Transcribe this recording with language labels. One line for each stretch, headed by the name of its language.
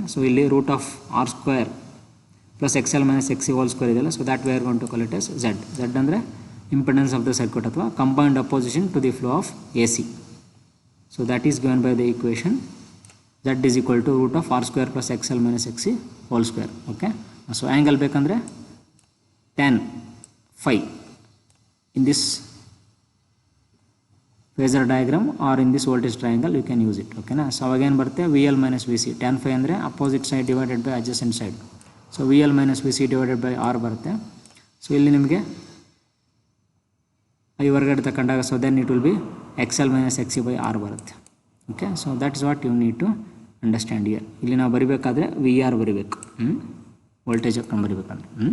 English: So ಇಲ್ಲಿ root of R square plus X L minus X C whole square ಇದೆಯಲ್ಲ, so that we are going to call it as Z. Z ಅಂದರೆ impedance of the circuit ಅಥವಾ combined opposition to the flow of A C. So that is given by the equation Z is equal to root of R square plus X L minus X C whole square. Okay, so angle ಬೇಕಂದರೆ tan phi in this phasor diagram or in this voltage triangle you can use it. Okay na. So again ಬರುತ್ತೆ V L minus V C. tan phi ಅಂದರೆ opposite side divided by adjacent side. So V L minus V C divided by R ಬರುತ್ತೆ.
Kannada: So ಇಲ್ಲಿ ನಿಮಗೆ I ಹೊರಗಡೆ ತಗೊಂಡಾಗ
English: So then it will be X L minus X C by R ಬರುತ್ತೆ. Okay, so that is what you need to understand here.
Kannada: ಇಲ್ಲಿ ನಾವು ಬರಿಬೇಕಾದ್ರೆ we are ಬರಿಬೇಕು, voltage ಹಾಕೊಂಡು ಬರಿಬೇಕಂದ್ರೆ.